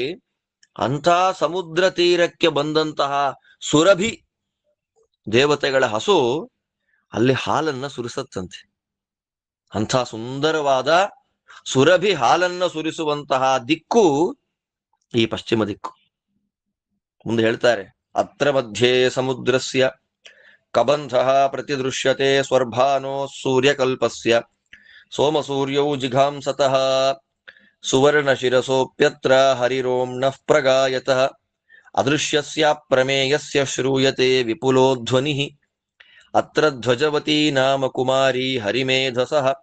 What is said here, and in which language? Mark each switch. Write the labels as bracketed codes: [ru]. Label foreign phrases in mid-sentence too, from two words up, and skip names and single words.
[kn] ಅಂಥ ಸಮುದ್ರ ತೀರಕ್ಕೆ ಬಂದಂತಹ ಸುರಭಿ ದೇವತೆಗಳ ಹಸು ಅಲ್ಲಿ ಹಾಲನ್ನ ಸುರಿಸತ್ತಂತೆ. ಅಂಥ ಸುಂದರವಾದ ಸುರಭಿ ಹಾಲನ್ನ ಸುರಿಸುವಂತಹ ದಿಕ್ಕು ಈ ಪಶ್ಚಿಮ ದಿಕ್ಕು. ಮುಂದೆ ಹೇಳ್ತಾರೆ, [sa] ಅತ್ರ ಮಧ್ಯೆ ಸಮುದ್ರಸ್ಯ ಕಬಂಧ ಪ್ರತಿದೃಶ್ಯತೆ ಸ್ವರ್ಭಾನೋ ಸೂರ್ಯಕಲ್ಪಸ್ಯ ಸೋಮಸೂರ್ಯೌ ಜಿಘಾಂಸತಃ ಸುವರ್ಣ ಶಿರಸೋಪ್ಯತ್ರ ಹರಿರೋಮ್ನಃ ಪ್ರಗಾಯತಃ ಅದೃಶ್ಯಸ್ಯ ಪ್ರಮೇಯಸ್ಯ ಶ್ರೂಯತೆ ವಿಪುಲೋಧ್ವನಿಃ ಅತ್ರ ಧ್ವಜವತಿ ನಾಮ ಕುಮಾರಿ ಹರಿಮೇಧಸಃ